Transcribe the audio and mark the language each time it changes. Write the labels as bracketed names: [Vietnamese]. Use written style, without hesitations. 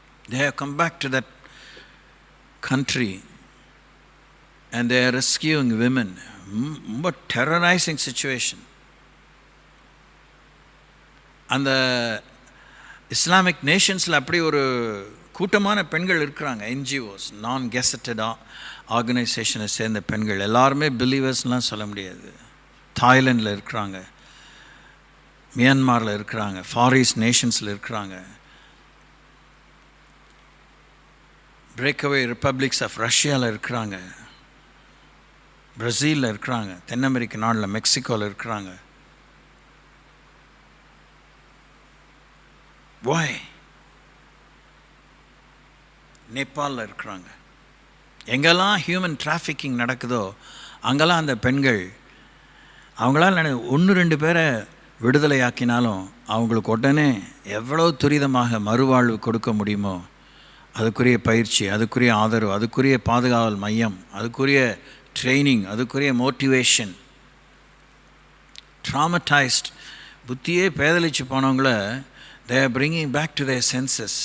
[English] They have come back to that country and they are rescuing women. [Tamil] ரொம்ப [English] terrorizing situation. [Tamil] அந்த Islamic நேஷன்ஸில் அப்படி ஒரு கூட்டமான பெண்கள் இருக்கிறாங்க. என்ஜிஓஸ், நான் கெசட்டட் ஆர்கனைசேஷனை சேர்ந்த பெண்கள், எல்லாருமே பிலீவர்ஸ்லாம் சொல்ல முடியாது. தாய்லாண்டில் இருக்கிறாங்க, மியான்மாரில் இருக்கிறாங்க, ஃபார் ஈஸ்ட் நேஷன்ஸில் இருக்கிறாங்க, பிரேக்அவே ரிப்பப்ளிக்ஸ் ஆஃப் ரஷ்யாவில் இருக்கிறாங்க, பிரசீலில் இருக்கிறாங்க, தென் அமெரிக்க நாட்டில் மெக்சிகோவில் இருக்கிறாங்க. [English] Why? [Tamil] நேபாளில் இருக்கிறாங்க. எங்கெல்லாம் ஹியூமன் டிராஃபிக்கிங் நடக்குதோ அங்கெல்லாம் அந்த பெண்கள், அவங்களால் 1-2 பேரை விடுதலையாக்கினாலும் அவங்களுக்கு உடனே எவ்வளோ துரிதமாக மறுவாழ்வு கொடுக்க முடியுமோ அதுக்குரிய பயிற்சி, அதுக்குரிய ஆதரவு, அதுக்குரிய பாதுகாவல் மையம், அதுக்குரிய ட்ரைனிங், அதுக்குரிய மோட்டிவேஷன். [English] traumatised, [Tamil] புத்தியே பேதலிச்சு போனவங்கள [English] they are bringing back to their senses.